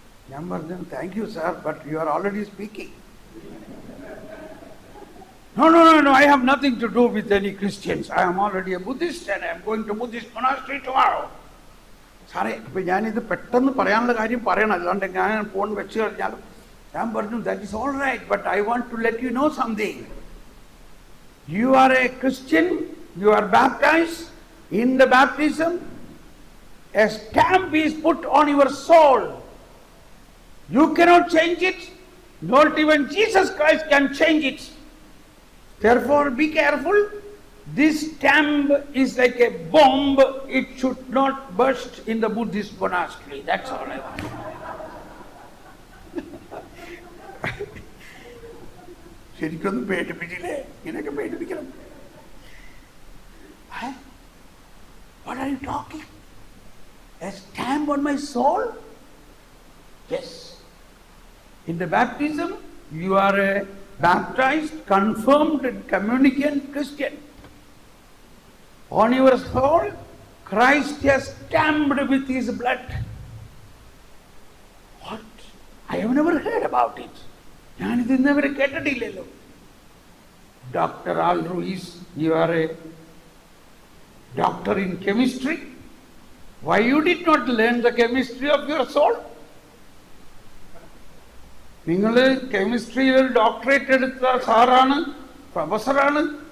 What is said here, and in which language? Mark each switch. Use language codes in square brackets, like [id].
[ml] ഞാൻ പറഞ്ഞു, [en] Thank you sir, but you are already speaking. No, I have nothing to do with any Christians. I am already a Buddhist and I am going to Buddhist monastery tomorrow. [ml] സാറേ, ഇപ്പം ഞാനിത് പെട്ടെന്ന് പറയാനുള്ള കാര്യം പറയണം, അല്ലാണ്ട് ഞാൻ ഫോൺ വെച്ച് കഴിഞ്ഞാൽ. ഞാൻ പറഞ്ഞു, [en] That is all right, but I want to let you know something. You are a Christian, you are baptized. In the baptism, a stamp is put on your soul. You cannot change it, not even Jesus Christ can change it. Therefore, be careful. This stamp is like a bomb, it should not burst in the Buddhist monastery. That's all I want. [ml] ശരിക്കൊന്നും പേടിപ്പിച്ചില്ലേ? ഇങ്ങനെയൊക്കെ പേടിപ്പിക്കണം. [en] What are you talking? A stamp on my soul? Yes. In the baptism, you are a baptized, confirmed, and communicant Christian. On your soul, Christ has stamped with his blood. What? I have never heard about it. [ml] ഞാനിത് ഇന്നവരെ കേട്ടിട്ടില്ലല്ലോ. [en] Doctor Al Ruiz, you are a doctor in chemistry. Why you did not learn the chemistry of your soul? [ml] നിങ്ങൾ കെമിസ്ട്രിയിൽ ഒരു doctorate എടുത്ത സാറാണ്, പ്രൊഫസറാണ്.